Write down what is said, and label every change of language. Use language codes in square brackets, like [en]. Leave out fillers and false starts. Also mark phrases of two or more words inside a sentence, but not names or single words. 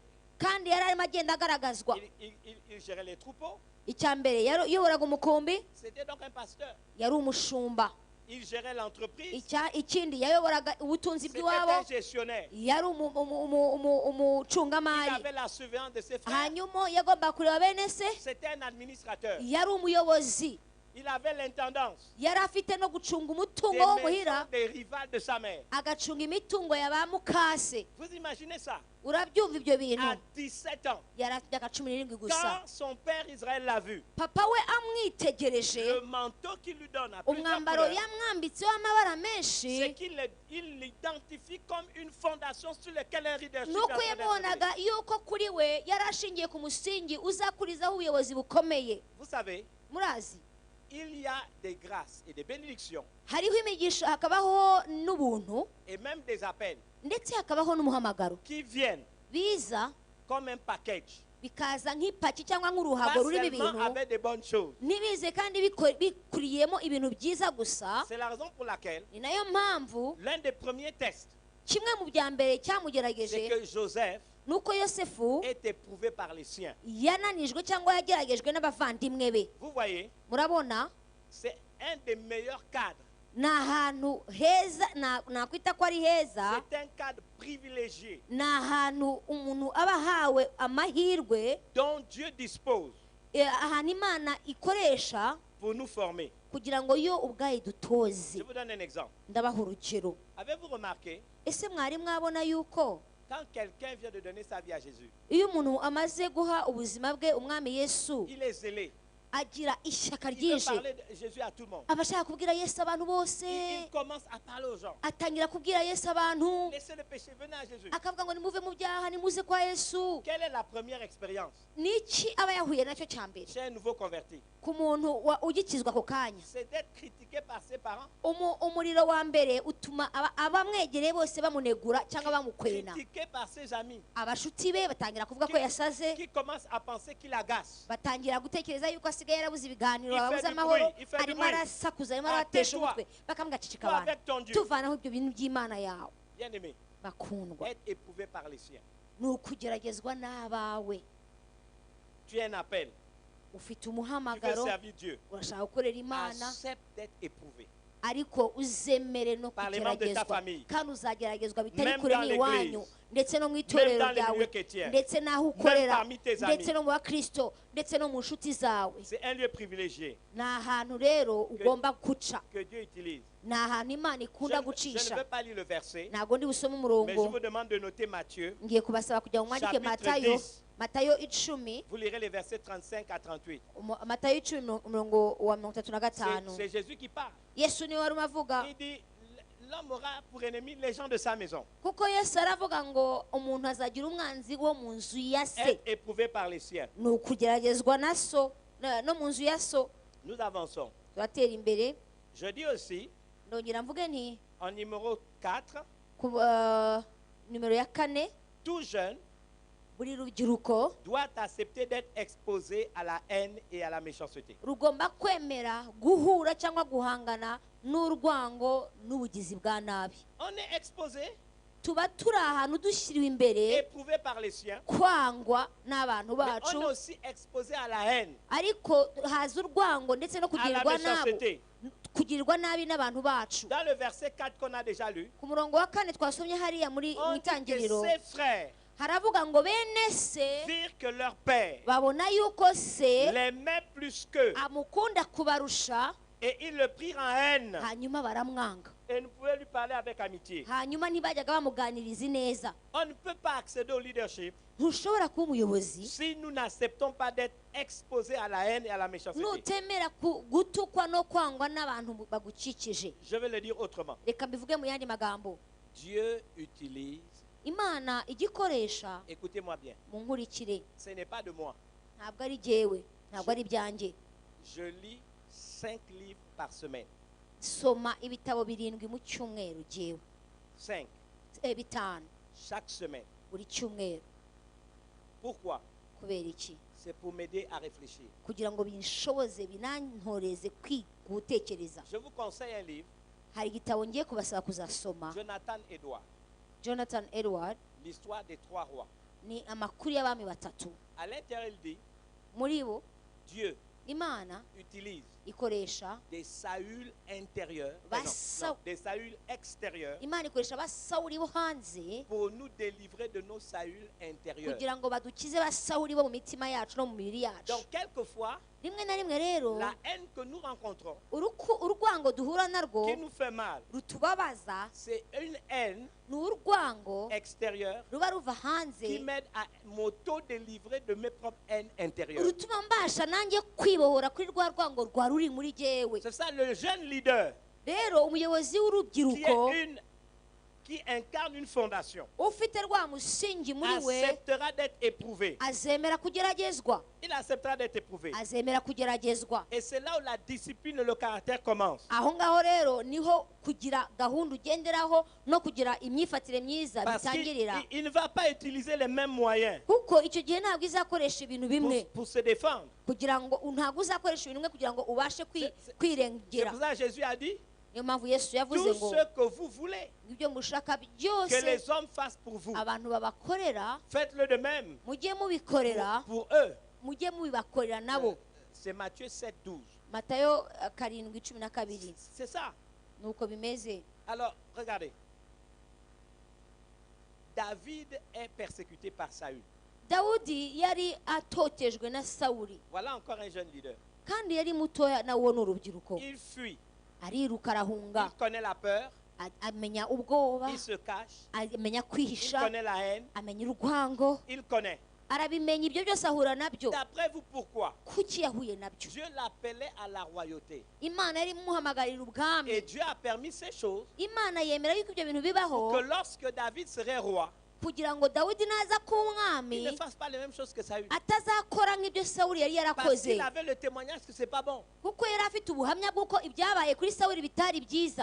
[rw] kandi yari arimo agenda agaragazwa. [fr] Il gérait les troupeaux. [rw] Icya mbere yayoboraga umukumbi, [fr] C'était donc un pasteur. [rw] yari umushumba. [fr] Il gérait l'entreprise. [rw] Ikindi yayoboraga ubutunzi [fr] C'était [rw] bw'iwabo, [fr] un gestionnaire. [rw] yari [fr] Il [rw] umucungamari. [fr] avait la surveillance de ses frères. [rw] Hanyuma yagomba kureba bene se, [fr] C'était un administrateur. [rw] yari umuyobozi, [fr] Il avait l'intendance [rw] yari afite no gucunga [fr] des [rw] umutungo [fr] maisons [rw] w'umuhira, [fr] des rivales de sa mère. [rw] agacunga imitungo ya ba mukase. [fr] Vous imaginez ça? [rw] Urabyumva ibyo bintu? [fr] À 17 ans, [rw] Yari afite imyaka 17 gusa. [fr] quand son père Israël l'a vu, [rw] Papa we amwitegereje, [fr] le manteau qu'il lui donne à plusieurs [rw] umwambaro [fr] couleurs, [rw] yamwambitse w'amabara menshi, [fr] c'est qu'il l'identifie comme une fondation sur laquelle un leadership est en [rw] nuko [fr] train d'être [rw] yabonaga [fr] révélé. [rw] yuko kuri we yari ashingiye ku musingi uzakurizaho ubuyobozi bukomeye. [fr] Vous savez, [rw] Murazi, [fr] il y a des grâces et des bénédictions [rw] hariho imigisha, hakabaho n'ubuntu, [fr] et même des appels [rw] ndetse hakabaho n'umuhamagaro [fr] qui viennent [rw] biza [fr] comme un package, [rw] bikaza nk'ipaki cyangwa [fr] pas [rw] nk'uruhago rurimo [fr] seulement [rw] ibintu, [fr] avec des bonnes choses. [rw] ntibize kandi bikuriyemo ibintu byiza gusa. [fr] C'est la raison pour laquelle [rw] Ni nayo mpamvu [fr] l'un des premiers tests, [rw] kimwe mu bya mbere [fr] c'est [rw] cyamugerageje [fr] que Joseph [rw] nuko Yosefu [fr] est éprouvé par les siens. [rw] yananijwe cyangwa yageragejwe n'abavandimwe be. [fr] Vous voyez, [rw] Murabona, [fr] c'est un des meilleurs cadres. [rw] ni ahantu heza, nakwita ko ari heza, [fr] C'est un cadre privilégié [rw] ni ahantu umuntu aba ahawe amahirwe, [fr] dont Dieu dispose [rw] ahantu Imana ikoresha [fr] pour nous former. [rw] kugira ngo yo ubwayo dutoze. [fr] Je vous donne un exemple. [rw] Ndabaha urugero. [fr] Avez-vous remarqué, [rw] Ese mwari mwabona yuko [fr] quand quelqu'un vient de donner sa vie à Jésus, [rw] iyo umuntu amaze guha ubuzima bwe umwami Yesu, [fr] il est zélé. [rw] agira ishyaka [fr] Il veut [rw] ryinshi, [fr] parler de Jésus à tout le monde. [rw] aba ashaka kubwira Yesu abantu bose, [fr] Il commence à parler aux gens. [rw] atangira kubwira Yesu abantu, [fr] Laissez le péché, venez à Jésus. [rw] akavuga ngo nimuve mu byaha nimuze kwa Yesu. [fr] Quelle est la première expérience [rw] Niki aba yahuye nacyo cya mbere [fr] chez un nouveau converti? [rw] ku muntu ugikizwa ako kanya? [fr] C'est d'être critiqué par ses parents, [rw] Umuriro wa mbere utuma abamwegereye bose bamunegura cyangwa bamukwena. [fr] critiqué par ses amis, [rw] Abashuti be batangira kuvuga ko yasaze, [fr] qui commencent à penser qu'il agace. [rw] batangira gutekereza yuko asigaye yarabuze ibiganiro, [fr] Il fait [rw] ababuze [fr] du [rw] amahoro, [fr] bruit, il fait du [rw] arimo [fr] bruit. [rw] arasakuza, arimo [fr] Ah, [rw] aratesha [fr] tais-toi. [rw] umutwe, bakamugacicika [fr] Toi [rw] abantu. [fr] avec ton Dieu. [rw] Tuvanaho ibyo bintu by'Imana yawe. [fr] Bien aimé, [rw] bakundwa [fr] être éprouvé par les siens. [rw] ni ukugeragezwa n'abawe. [fr] Tu as un appel. [rw] Ufite [fr] Tu veux [rw] umuhamagaro, [fr] servir Dieu. [rw] urashaka gukorera Imana, [fr] Accepte d'être éprouvé. [rw] ariko uzemere no [fr] Par les membres de ta [rw] kugeragezwa, [fr] famille. [rw] kandi uzageragezwa bitari [fr] Même [rw] kure [fr] dans [rw] n'iwanyu, [fr] l'église. [rw] ndetse no mu [fr] Même [rw] itorero [fr] dans les [rw] ryawe, [fr] milieux chrétiens. [rw] ndetse n'aho [fr] Même [rw] ukorera, [fr] parmi tes [rw] ndetse [fr] amis. [rw] no mu bakristo, ndetse no mu nshuti zawe. [fr] C'est un lieu privilégié [rw] Ni ahantu rero ugomba guca, [fr] que Dieu utilise. [rw] ni ahantu Imana ikunda [fr] Je ne [rw] gucisha. [fr] veux pas lire le verset, [rw] Ntabwo ndi busome [fr] mais je [rw] umurongo, [fr] vous demande de noter Matthieu. [rw] ngiye kubasaba kugira ngo mwandike [fr] Chapitre [rw] Matayo, [fr] 10. [rw] Matayo 10, [fr] Vous lirez les versets 35 à 38. [rw] Matayo 10 umurongo wa 35. [fr] C'est Jésus qui parle. [rw] Yesu niwe wari umavuga, [fr] Il dit, l'homme aura pour ennemi les gens de sa maison. [rw] kuko Yesu aravuga ngo umuntu azagira umwanzi wo mu nzu ya se. [fr] Être éprouvé par les siens. [rw] Ni ukugeragezwa na so, no mu nzu ya so. [fr] Nous avançons. [rw] Turatera imbere. [fr] Je dis aussi, [rw] Ndongera mvuge nti [fr] en numéro 4, [rw] ku nimero ya 4, [fr] tout jeune [rw] buri rubyiruko [fr] doit accepter d'être exposé à la haine et à la méchanceté. [rw] rugomba kwemera guhura cyangwa guhangana n'urwango n'ubugizi bwa nabi. [fr] On est exposé, [rw] Tuba turi ahantu dushyiriwe imbere [fr] éprouvé par les siens, [rw] kwangwa n'abantu [fr] mais [rw] bacu, [fr] on est aussi exposé à la haine, [rw] ariko haza urwango ndetse no [fr] à la [rw] kugirirwa nabo, [fr] méchanceté. [rw] kugirirwa nabi n'abantu bacu. [fr] Dans le verset 4 qu'on a déjà lu, [rw] Ku murongo wa 4 twasomye hariya muri [fr] on [rw] mu [fr] dit que [rw] itangiriro, [fr] ses frères [rw] haravuga ngo bene se [fr] dirent que leur père [rw] babona yuko se [fr] l'aimait plus qu'eux, [rw] amukunda kubarusha, [fr] et ils le prirent en haine [rw] hanyuma baramwanga, [fr] et ne pouvaient lui parler avec amitié. [rw] hanyuma ntibajyaga bamuganiriza ineza. [fr] On ne peut pas accéder au leadership [rw] Ntushobora kuba umuyobozi [fr] si nous n'acceptons pas d'être exposés à la haine et à la méchanceté. [rw] nutemera gutukwa no kwangwa n'abantu bagukikije. [fr] Je vais le dire autrement. [rw] Reka mbivuge mu yandi magambo, [fr] Dieu utilise, [rw] Imana igikoresha, [fr] écoutez-moi bien, [rw] munkurikire, [fr] ce n'est pas de moi. [rw] ntabwo ari jyewe, ntabwo ari ibyanjye. [fr] Je lis 5 livres par semaine. [rw] Soma ibitabo 7 mu cyumweru jyewe, [fr] 5 [rw] 5 [fr] chaque semaine. [rw] buri cyumweru. [fr] Pourquoi? [rw] Kubera iki? [fr] C'est pour m'aider à réfléchir. [rw] Kugira ngo binshoboze binantoreze gutekereza. [fr] Je vous conseille un livre, [rw] Hari igitabo ngiye kubasaba kuzasoma, [fr] Jonathan Edwards, [rw] Jonathan Edward, [fr] l'histoire des 3 rois. [rw] ni amakuru y'abami batatu. [fr] À l'intérieur, il dit, [rw] Muri bo [fr] Dieu [rw] Imana [fr] utilise [rw] ikoresha [fr] des Saül intérieurs, des Saül extérieurs, [rw] Imana ikoresha abasawuli bo hanze [fr] pour nous délivrer de nos Saül intérieurs. [rw] kugira ngo badukize basawuli bo mu mitima yacu no mu mibiri yacu. [fr] Donc, quelquefois, [rw] Rimwe na rimwe rero [fr] la haine que nous rencontrons, [rw] urwango duhura narwo [fr] qui nous fait mal, [rw] rutubabaza, [fr] c'est une haine [rw] ni urwango [fr] extérieure [rw] ruba ruva [fr] qui [rw] hanze [fr] m'aide à m'auto-délivrer de mes propres haines intérieures. [rw] rutuma mbasha nanjye kwibohora kuri rwa rwango rwa ruri muri jyewe. [fr] C'est ça le jeune leader [rw] Rero umuyobozi w'urubyiruko [fr] qui incarne une fondation [rw] ufite rwa musingi muri we [fr] acceptera d'être éprouvé. [rw] azemera kugeragezwa, [fr] Il acceptera d'être éprouvé. [rw] azemera kugeragezwa. [fr] Et c'est là où la discipline et le caractère commencent. [rw] Aho ngaho rero niho kugira gahunda ugenderaho no kugira imyifatire myiza [fr] Parce [rw] bitangirira, [fr] qu'il ne va pas utiliser les mêmes moyens [rw] kuko icyo gihe ntabwo izakoresha ibintu bimwe [fr] pour se défendre. [rw] kugira ngo ntabwo uzakoresha ibintu bimwe kugira ngo ubashe [fr] C'est [rw] kwirengera. [fr] pour ça que Jésus a dit, [rw] Niyo mpamvu Yesu yavuze [fr] tout [rw] ngo [fr] ce que vous voulez [rw] ibyo mushaka [fr] que [rw] byose [fr] les hommes fassent pour vous, [rw] abantu babakorera [fr] faites-le de même [rw] mujye mubikorera, [fr] pour eux. [rw] mujye mubibakorera nabo. [fr] C'est Matthieu 7, 12. [rw] Matayo 7:12. [fr] C'est ça. [rw] Nuko bimeze. [fr] Alors, regardez. David est persécuté par Saül. [rw] Dawudi yari atotejwe na Sawuli, [fr] Voilà encore un jeune leader. [rw] kandi yari mutoya nawo n'urubyiruko. [fr] Il fuit. [rw] Ariruka arahunga, [fr] Il connaît la peur. [rw] amenya ubwoba, [fr] Il se cache. [rw] amenya [fr] Il [rw] kwihisha, [fr] connaît la haine. [rw] amenya urwango, [fr] Il connaît. [rw] arabimenya. Ibyo byose ahura nabyo. [fr] D'après vous, pourquoi? [rw] Kuki yahuye nabyo? [fr] Dieu l'appelait à la royauté. [rw] Imana yari imuhamagarira ubwami. [fr] Et Dieu a permis ces choses [rw] Imana yemera yuko ibyo bintu [fr] pour [rw] bibaho [fr] que lorsque David serait roi, [rw] kugira ngo Dawidi naza kuba [fr] il [rw] umwami [fr] ne fasse pas les mêmes choses que Saül. [rw] atazakora nk'ibyo Sawuli yari [fr] Parce [rw] yarakoze, [fr] qu'il avait le témoignage que c'est pas bon. [rw] kuko yari afite ubuhamya bw'uko ibyabaye kuri Sawuli bitari byiza.